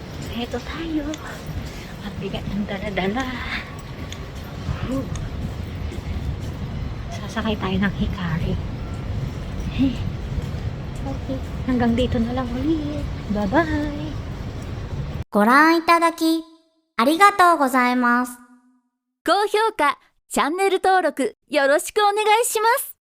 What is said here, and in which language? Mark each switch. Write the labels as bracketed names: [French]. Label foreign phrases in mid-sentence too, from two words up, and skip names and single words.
[Filipino] Heto tayo. Ang bigat ng dala-dala. Sasakay tayo ng Hikari. Okay. Hanggang dito na lang ulit. Bye-bye. [Japanese] ご覧いただき、ありがとうございます。高評価、チャンネル登録よろしくお願いします。